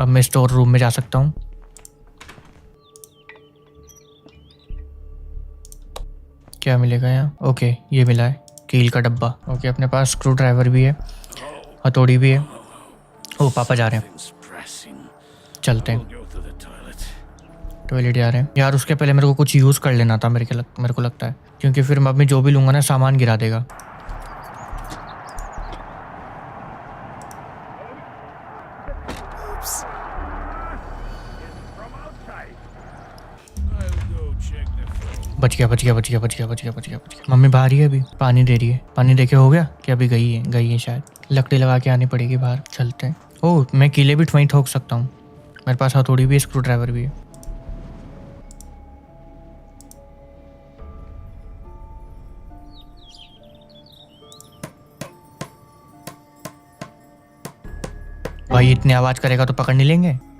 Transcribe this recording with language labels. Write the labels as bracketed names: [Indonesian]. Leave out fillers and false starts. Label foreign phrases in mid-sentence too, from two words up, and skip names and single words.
[Hindi] अब मैं स्टोर रूम में जा सकता हूँ। क्या मिलेगा यहाँ? ओके ये मिला है, कील का डब्बा। ओके अपने पास स्क्रू ड्राइवर भी है, हथौड़ी भी है। ओ पापा जा रहे हैं, [English] Things pressing. [Hindi] चलते हैं। [English] Go to the toilet. [Hindi] टॉयलेट जा रहे हैं यार। उसके पहले मेरे को कुछ यूज़ कर लेना था, मेरे को लगता है, क्योंकि फिर मैं जो भी लूँगा ना सामान गिरा देगा। [English] Oops. I'll go check the phone. [Hindi] बच गया, बच गया, बच गया, बच गया, बच गया, बच गया, बच गया। मम्मी बाहर ही है अभी, पानी दे रही है। पानी देके हो गया कि अभी गई है शायद। लकड़ी लगा के आनी पड़ेगी बाहर। चलते हैं। ओह मैं कीले भी वहीं ठोक सकता हूँ, मेरे पास हथौड़ी भी है, स्क्रू ड्राइवर भी है। भाई इतनी आवाज करेगा तो पकड़ नहीं लेंगे।